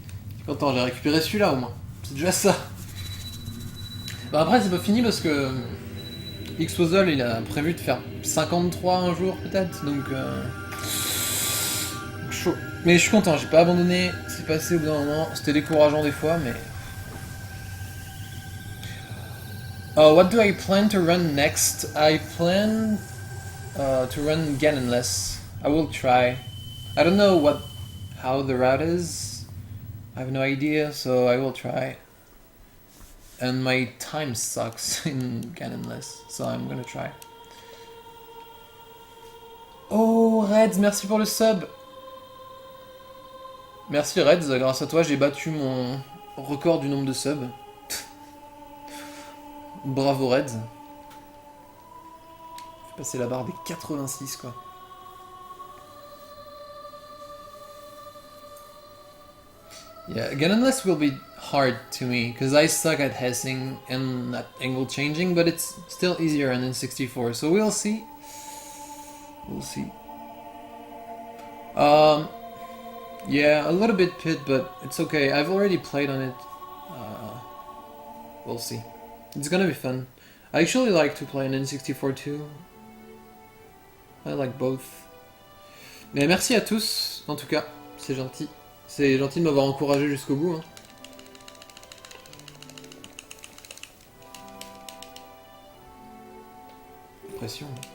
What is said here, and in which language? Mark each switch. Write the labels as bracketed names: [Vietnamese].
[French] Je suis content, j'ai récupéré celui-là au moins. C'est déjà ça. Bah après, c'est pas fini parce que X-Puzzle il a prévu de faire 53 un jour peut-être, donc chaud. Mais je suis content, j'ai pas abandonné, c'est passé au bout d'un moment, c'était décourageant des fois, mais... [English] what do I plan to run next? I plan to run Ganonless. I will try. I don't know how the route is. I have no idea, so I will try. And my time sucks in Ganonless, so I'm gonna try. [French] Oh, Reds, merci pour le sub. Merci Reds, grâce à toi j'ai battu mon record du nombre de subs. Bravo Reds. J'ai passé la barre des 86 quoi. [English] Yeah, Ganonless will be hard to me, because I suck at hessing and at angle changing, but it's still easier on N64, so we'll see. We'll see. Yeah, a little bit pit, but it's okay. I've already played on it. We'll see. It's gonna be fun. I actually like to play on N64 too. I like both. [French] Mais merci à tous, en tout cas, c'est gentil. C'est gentil de m'avoir encouragé jusqu'au bout. Hein. Pression.